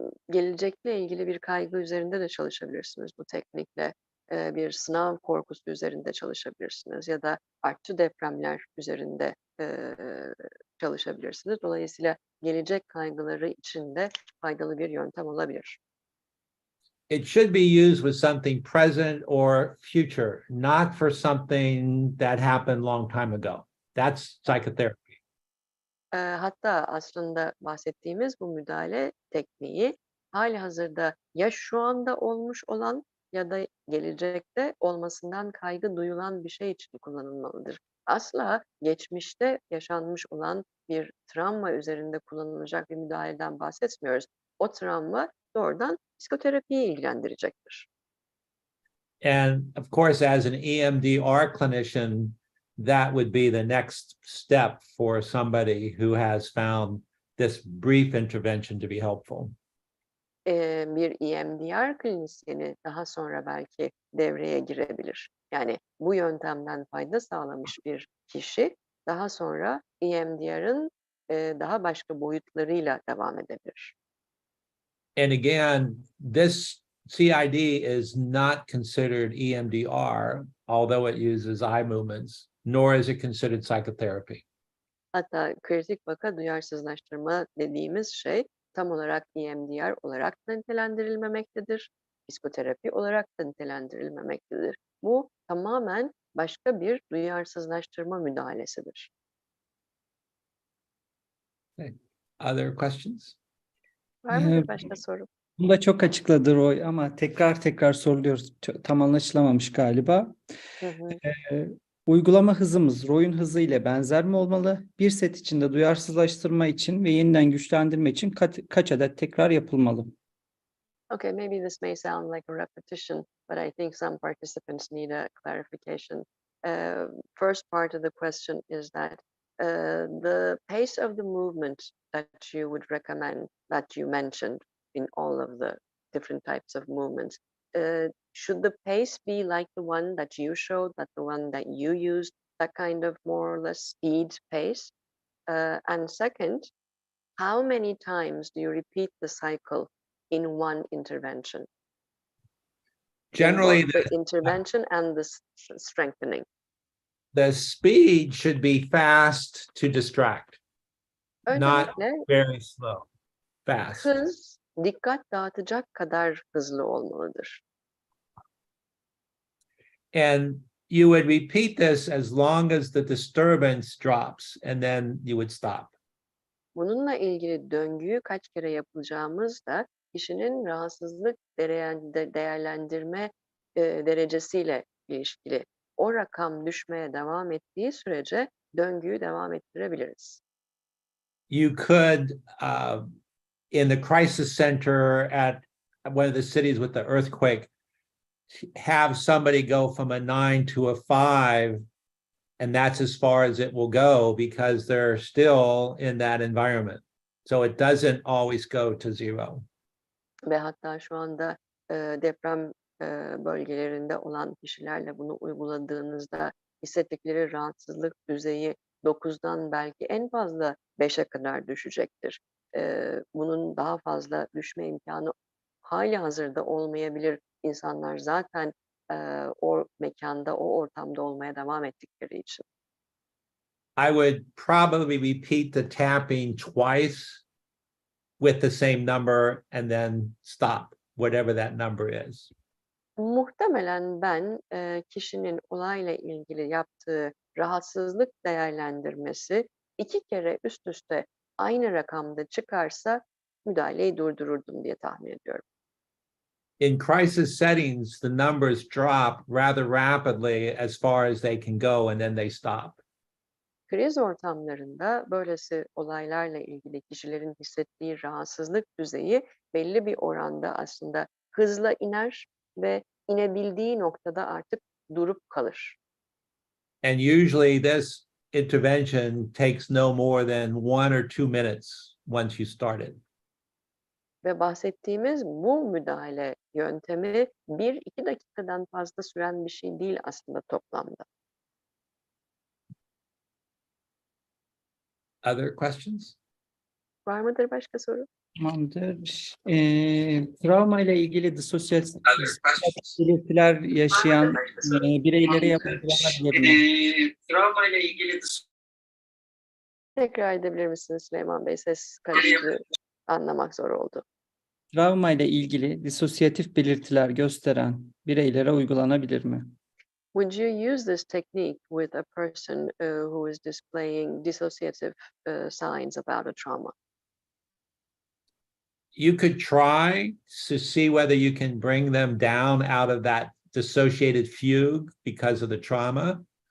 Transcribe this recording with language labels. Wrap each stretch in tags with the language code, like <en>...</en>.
<tr>Gelecekle ilgili bir kaygı üzerinde de çalışabilirsiniz bu teknikle. Bir sınav korkusu üzerinde çalışabilirsiniz ya da artçı depremler üzerinde çalışabilirsiniz. Dolayısıyla gelecek kaygıları için de faydalı bir yöntem olabilir.</tr> <en>It should be used with something present or future, not for something that happened long time ago. That's psychotherapy.</en> <tr>Hatta aslında bahsettiğimiz bu müdahale tekniği halihazırda ya şu anda olmuş olan ya da gelecekte olmasından kaygı duyulan bir şey için kullanılmalıdır. Asla geçmişte yaşanmış olan bir travma üzerinde kullanılacak bir müdahaleden bahsetmiyoruz. O travma doğrudan psikoterapiyi ilgilendirecektir.</tr> <en>And of course, as an EMDR clinician, that would be the next step for somebody who has found this brief intervention to be helpful.</en> <tr>Bir EMDR klinisyeni daha sonra belki devreye girebilir. Yani bu yöntemden fayda sağlamış bir kişi daha sonra EMDR'ın daha başka boyutlarıyla devam edebilir.</tr> <en>And again, this CID is not considered EMDR, although it uses eye movements, nor is it considered psychotherapy.</en> <tr>Hatta kritik vaka duyarsızlaştırma dediğimiz şey tam olarak EMDR olarak da nitelendirilmemektedir. Psikoterapi olarak da nitelendirilmemektedir. Bu tamamen başka bir duyarsızlaştırma müdahalesidir.</tr> <en>Okay. Other questions?</en> <tr>Var mıdır başka soru? Bunu da çok açıkladı Roy ama tekrar soruluyoruz. Tam anlaşılamamış galiba. Hı hı. Uygulama hızımız Roy'un hızı ile benzer mi olmalı? Bir set içinde duyarsızlaştırma için ve yeniden güçlendirme için kaç adet tekrar yapılmalı?</tr> <en>Okay, maybe this may sound like a repetition, but I think some participants need a clarification. First part of the question is that the pace of the movement that you would recommend, that you mentioned in all of the different types of movements, should the pace be like the one that you showed, that the one that you used, that kind of more or less speed pace? And second, how many times do you repeat the cycle in one intervention? Generally, in both the intervention and the strengthening. the speed should be fast to distract, not</en> <tr>Öncelikle</tr> <en>very slow, fast.</en> <tr>hız dikkat dağıtacak kadar hızlı olmalıdır.</tr> <en>And you would repeat this as long as the disturbance drops, and then you would stop.</en> <tr>Bununla ilgili döngüyü kaç kere yapacağımız da kişinin rahatsızlık değerlendirme derecesiyle ilişkili. O rakam düşmeye devam ettiği sürece döngüyü devam ettirebiliriz.</tr> <en>You could, in the crisis center at one of the cities with the earthquake, have somebody go from a 9 to a 5, and that's as far as it will go because they're still in that environment. So it doesn't always go to 0.</en> <tr>Ve hatta şu anda deprem bölgelerinde olan kişilerle bunu uyguladığınızda hissettikleri rahatsızlık düzeyi 9'dan belki en fazla 5'e kadar düşecektir. Bunun daha fazla düşme imkanı hali hazırda olmayabilir. İnsanlar zaten o mekanda, o ortamda olmaya devam ettikleri için.</tr> <en>I would probably repeat the tapping twice with the same number and then stop, whatever that number is.</en> <tr>Muhtemelen ben kişinin olayla ilgili yaptığı rahatsızlık değerlendirmesi 2 kere üst üste aynı rakamda çıkarsa müdahaleyi durdururdum diye tahmin ediyorum.</tr> <en>In crisis settings, the numbers drop rather rapidly as far as they can go, and then they stop.</en> <tr>Kriz ortamlarında böylesi olaylarla ilgili kişilerin hissettiği rahatsızlık düzeyi belli bir oranda aslında hızla iner ve inebildiği noktada artık durup kalır.</tr> <en>And usually this intervention takes no more than 1 or 2 minutes once you start it.</en> <tr>Ve bahsettiğimiz bu müdahale yöntemi 1-2 dakikadan fazla süren bir şey değil aslında toplamda.</tr> <en>Other questions?</en> <tr>Var mıdır başka soru? Tamamdır. Travma ile ilgili disosyatif belirtiler yaşayan bireylere yapılanabilir mi? Travma ile ilgili Tekrar edebilir misiniz Süleyman Bey? Ses karıştı, anlamak zor oldu. Travma ile ilgili disosyatif belirtiler gösteren bireylere uygulanabilir mi?</tr> <en>Would you use this technique with a person who is displaying dissociative signs about a trauma? You could try to see whether you can bring them down out of that dissociated fugue because of the trauma.</en>